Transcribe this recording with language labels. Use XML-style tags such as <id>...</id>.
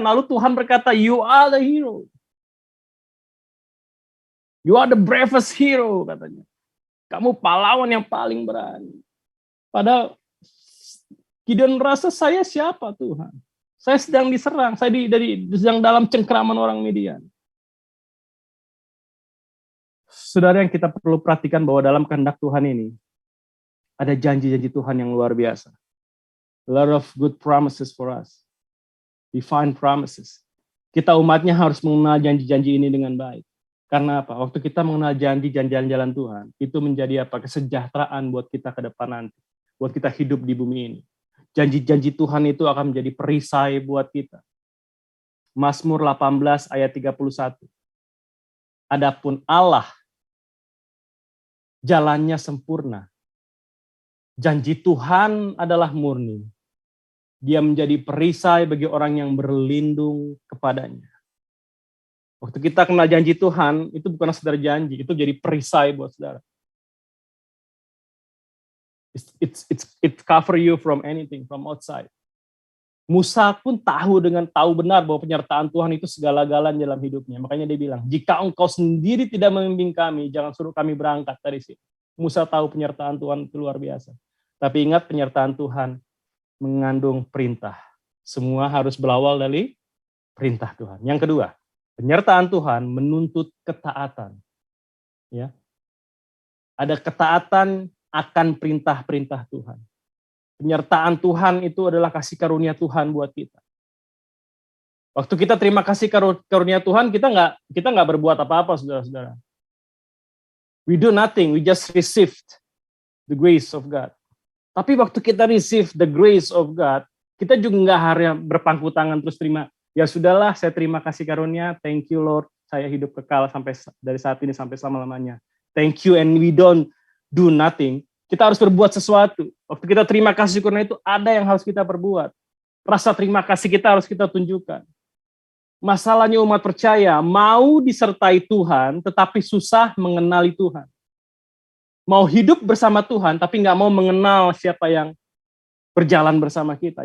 <id>Lalu Tuhan berkata,</id> <en>"You are the hero. You are the bravest hero,"</en> <id>katanya. Kamu pahlawan yang paling berani. Padahal Gideon merasa, saya siapa Tuhan? Saya sedang diserang, saya sedang dalam cengkraman orang Midian. Saudara, yang kita perlu perhatikan bahwa dalam kehendak Tuhan ini, ada janji-janji Tuhan yang luar biasa.</id> <en>A lot of good promises for us. Divine promises.</en> <id>Kita umatnya harus mengenal janji-janji ini dengan baik. Karena apa? Waktu kita mengenal janji-janji jalan Tuhan, itu menjadi apa? Kesejahteraan buat kita ke depan nanti. Buat kita hidup di bumi ini. Janji-janji Tuhan itu akan menjadi perisai buat kita. Mazmur 18 ayat 31. Adapun Allah jalannya sempurna. Janji Tuhan adalah murni. Dia menjadi perisai bagi orang yang berlindung kepadanya. Waktu kita kenal janji Tuhan, itu bukan sekedar janji, itu jadi perisai buat saudara.</id> <en>It cover you from anything, from outside.</en> <id>Musa pun tahu benar bahwa penyertaan Tuhan itu segala-galanya dalam hidupnya. Makanya dia bilang, jika engkau sendiri tidak membimbing kami, jangan suruh kami berangkat dari sini. Musa tahu penyertaan Tuhan itu luar biasa. Tapi ingat, penyertaan Tuhan mengandung perintah. Semua harus berawal dari perintah Tuhan. Yang kedua, penyertaan Tuhan menuntut ketaatan. Ya. Ada ketaatan akan perintah-perintah Tuhan. Penyertaan Tuhan itu adalah kasih karunia Tuhan buat kita. Waktu kita terima kasih karunia Tuhan, kita nggak berbuat apa-apa, saudara-saudara.</id> <en>We do nothing, we just received the grace of God.</en> <id>Tapi waktu kita</id> <en>receive the grace of God,</en> <id>kita juga nggak harus berpangku tangan terus terima. Ya sudahlah, saya terima kasih karunia,</id> <en>thank you Lord,</en> <id>saya hidup kekal sampai dari saat ini sampai selama-lamanya.</id> <en>Thank you, and we don't do nothing.</en> <id>Kita harus berbuat sesuatu. Waktu kita terima kasih karunia itu, ada yang harus kita perbuat. Rasa terima kasih kita harus kita tunjukkan. Masalahnya umat percaya, mau disertai Tuhan, tetapi susah mengenali Tuhan. Mau hidup bersama Tuhan, tapi nggak mau mengenal siapa yang berjalan bersama kita.</id>